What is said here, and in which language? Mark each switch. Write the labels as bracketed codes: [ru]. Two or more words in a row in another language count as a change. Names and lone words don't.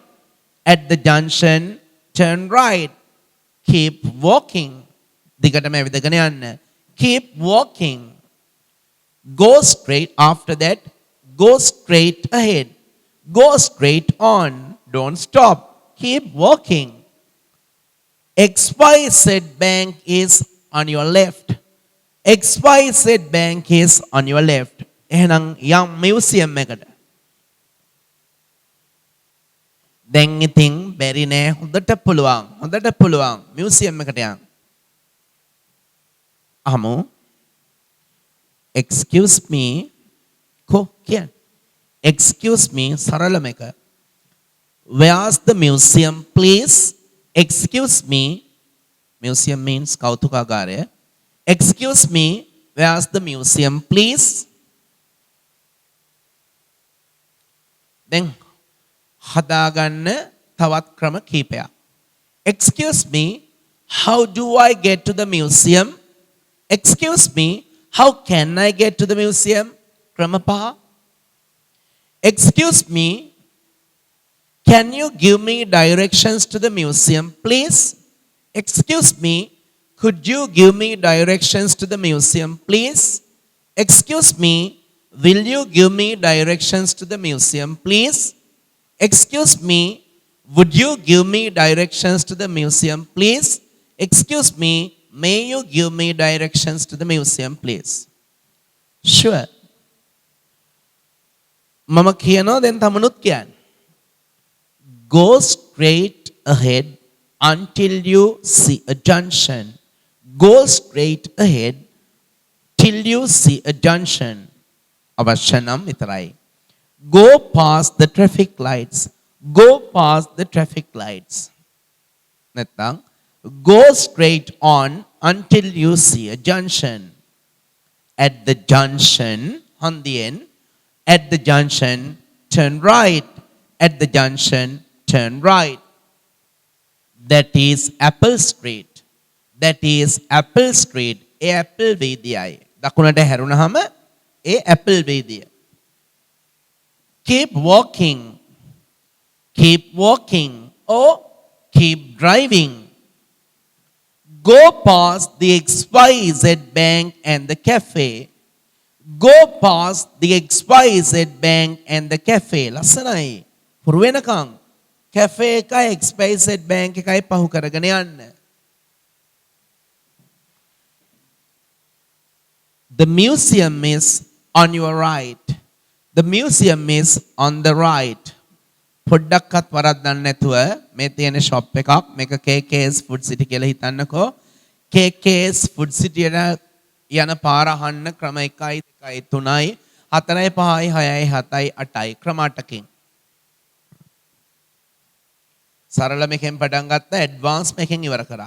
[en] At the junction, turn right. Keep walking. [si] දිගටම ඇවිදගෙන යන්න. [en] Keep walking. Go straight after that. Go straight ahead. Go straight on. Don't stop. Keep walking. XYZ bank is on your left. XYZ bank is on your left. [si] එහෙනම් යම් මියුසියම් එකට. දැන් ඉතින් බැරි නෑ හොඳට පුළුවන් මියුසියම් එකට යන්න. [en] අහමු. Excuse me. [si] කො කියන්නේ? [en] Excuse me [si] සරලම එක. [en] Where's the museum, please? Excuse me. Museum means කෞතුකාගාරය. Excuse me. Where's the museum, please? [si] දැන් හදාගන්න තවත් ක්‍රම කීපයක්. [en] Excuse me. How do I get to the museum? Excuse me. How can I get to the museum? [si] ක්‍රම පහ. [en] Excuse me. Can you give me directions to the museum, please? Excuse me. Could you give me directions to the museum, please? Excuse me. Will you give me directions to the museum, please? Excuse me. Would you give me directions to the museum, please? Excuse me. May you give me directions to the museum, please? Sure. [si] මම කියනවා දැන් තමනුත් කියන්න. [en] Go straight ahead until you see a junction. Go straight ahead till you see a junction. [si] අවශ්‍ය නම් විතරයි. [en] Go past the traffic lights. Go past the traffic lights. නැත්නම් go straight on until you see a junction. At the junction, හන්දියෙන් at the junction turn right. At the junction turn right. That is Apple Street. That is Apple Street. [si] ඒ Apple වීදියයි. දකුණට හැරුණාම ඒ Apple වීදිය. [en] Keep walking. Keep walking or keep driving. Go past the XYZ bank and the cafe. Go past the XYZ bank and the cafe. [si] ලස්සනයි. පුරු වෙනකන් cafe එකයි XYZ bank එකයි පහු කරගෙන යන්න. [en] The museum is on your right. The museum is on the right. [si] පොඩ්ඩක්වත් වරද්දන්න නැතුව මේ තියෙන ෂොප් එකක් මේක KK's Food City කියලා හිතන්නකෝ. KK's Food City යන පාර අහන්න ක්‍රම 1 2 3 4 5 6 7 8 ක්‍රම 8කින්. සරල මේකෙන් පටන් ගත්තා ඇඩ්වාන්ස් මේකෙන් ඉවර කරා.